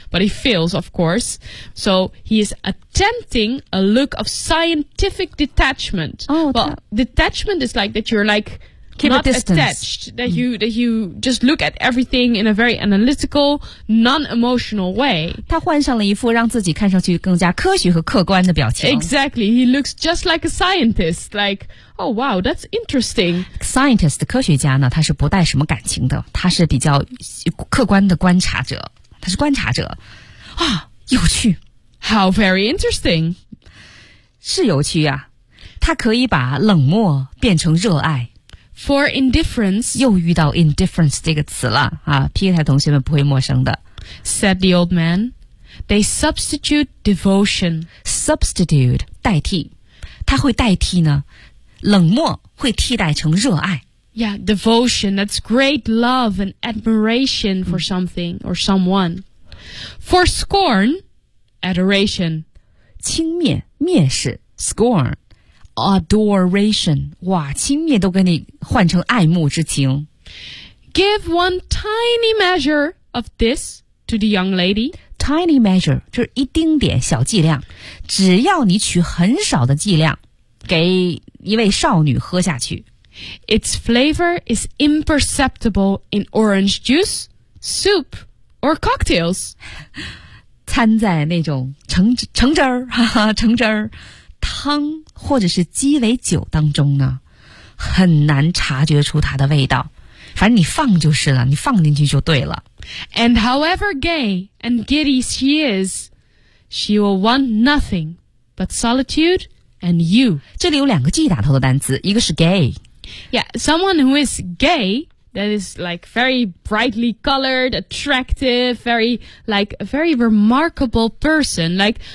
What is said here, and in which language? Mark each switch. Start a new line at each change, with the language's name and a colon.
English: But he fails, of course. So he is attempting a look of scientific detachment. Oh, well, detachment is like that you're like... Keep not attached, that you,、mm. that you just look at everything in a very analytical, non-emotional way.
Chinese: 他换上了一副让自己看上去更加科学和客观的表情。
English: Exactly, he looks just like a scientist, like, oh wow, that's interesting.
Chinese: Scientist, 科学家呢，他是不带什么感情的，他是比较客观的观察者，他是观察者。啊，有趣。
English: How very interesting.
Chinese: 是有趣啊，他可以把冷漠变成热爱。
English: For indifference,
Chinese: 又遇到 indifference 这个词了啊 ！Peter 同学们不会陌生的。
English: Said the old man, they substitute devotion.
Chinese: Substitute 代替，它会代替呢，冷漠会替代成热爱。
English: Yeah, devotion. That's great love and admiration for something or someone. For scorn, adoration.
Chinese: 轻蔑、蔑视 scorn.
English: Adoration,
Chinese: 哇，轻蔑都跟你换成爱慕之情。
English: Give one tiny measure of this to the young lady. Tiny measure,
Chinese: 就是一丁点小剂量，只要你取很少的剂量，给一位少女喝下去。
English: Its flavor is imperceptible in orange juice, soup, or cocktails.
Chinese: 掺在那种橙汁儿。汤或者是鸡尾酒当中呢，很难察觉出它的味道。反正你放就是了，你放进去就对了。
English: And however gay and giddy she is, she will want nothing but solitude and you.
Chinese: 这里有两个 G 打头的单词，一个是 gay.
English: Yeah, someone who is gay, that is like very brightly colored, attractive, very like a very remarkable person, like.